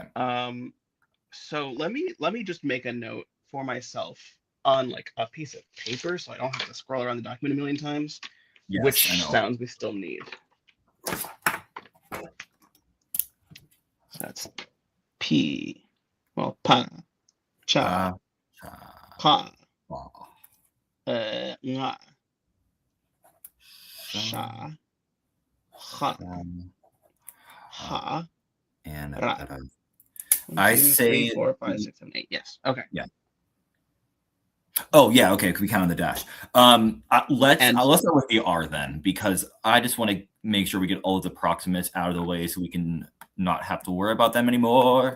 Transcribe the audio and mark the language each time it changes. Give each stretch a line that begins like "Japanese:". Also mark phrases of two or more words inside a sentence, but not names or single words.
English: So let me just make a note for myself on like a piece of paper so I don't have to scroll around the document a million times, Yes, I which know. sounds we still need. So that's P, well, pa, cha, Pa, cha, pa, pa, nga, sha, sha, ha, sham, ha, ha, and ra. ra. 1, I 2, 3, say, 4, 5, 6, 7, 8. Yes. Okay. yeah. Oh, yeah. Okay. We count on the dash. And Let's start with the R then, because I just want to make sure we get all of the proximates out of the way so we can not have to worry about them anymore.